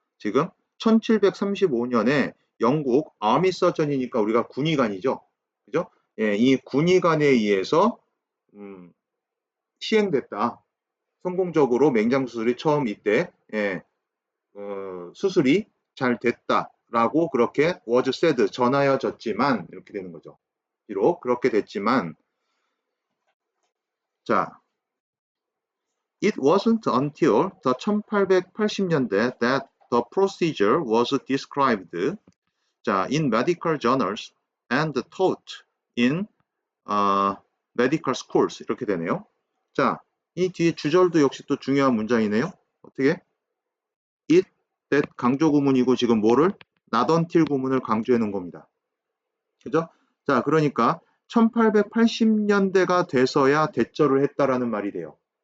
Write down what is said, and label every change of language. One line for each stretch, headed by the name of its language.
Korean: 지금 1735년에 영국 아미 서전이니까 우리가 군의관이죠. 그죠? 예, 이 군의관에 의해서 시행됐다. 성공적으로 맹장 수술이 처음 이때 예, 수술이 잘 됐다라고 그렇게
English: was said
Korean: 전하여졌지만 이렇게 되는 거죠. 비록 그렇게 됐지만 자
English: It wasn't until the 1880년대 that the procedure was described 자, in medical journals and taught in medical schools
Korean: 이렇게 되네요. 자, 이 뒤에 주절도 역시 또 중요한 문장이네요. 어떻게? It, that 강조 구문이고 지금 뭐를? not until 구문을 강조해 놓은 겁니다. 그죠? 자, 그러니까 1880년대가 돼서야 대절을 했다라는 말이 돼요.